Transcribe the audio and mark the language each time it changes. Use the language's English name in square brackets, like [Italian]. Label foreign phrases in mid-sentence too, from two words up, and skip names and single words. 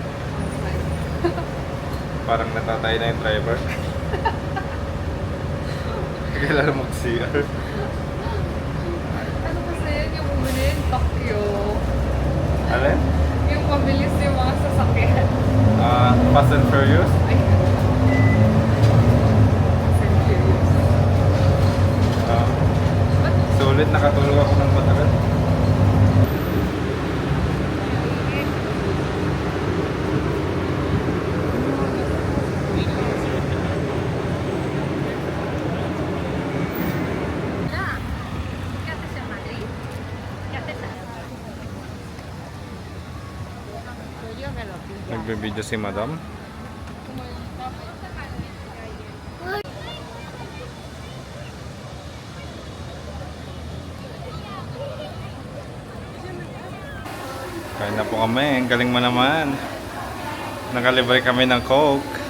[Filipino] Parang natatay na yung driver. Kailangan mag-CR. Ano kasi yun yung bumili? Tokyo. Alin? Yung mabilis yung mga sasakyan. Fast and Furious? Ay, serious. Sulit, nakatulog ako ng matagal. [Spanish] ¿Qué haces en Madrid? ¿Qué haces Yo me lo pillo. [Filipino] Nagbibideo si madam. Kain na po kami. Ang galing mo naman. Nakalibay kami ng Coke.